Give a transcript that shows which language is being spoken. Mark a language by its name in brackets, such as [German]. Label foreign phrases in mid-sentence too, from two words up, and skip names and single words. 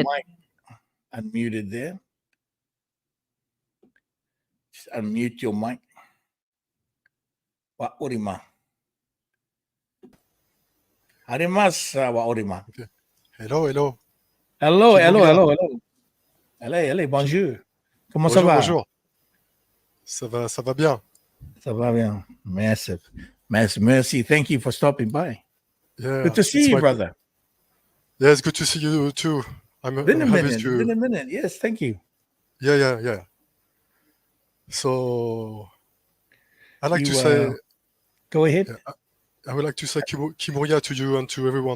[English] mic unmuted there. Just unmute your mic. Wa Orima. Arimasu, wa Orima. Okay. Hello, hello. Hello, hello, Kimoria. hello, hello. [French] Allez, allez, bonjour. Comment ça Bonjour, va? bonjour. Ça va bien. Ça va bien. Massive. Merci. [English] Thank you for stopping by. Yeah. Good to see you, brother. Yeah, it's good to see you too. Been a I'm happy minute. to. Been a minute. Yes, thank you. Yeah. So, I like You, to say, Go ahead. yeah, I would like to say Kimoria to you and to everyone.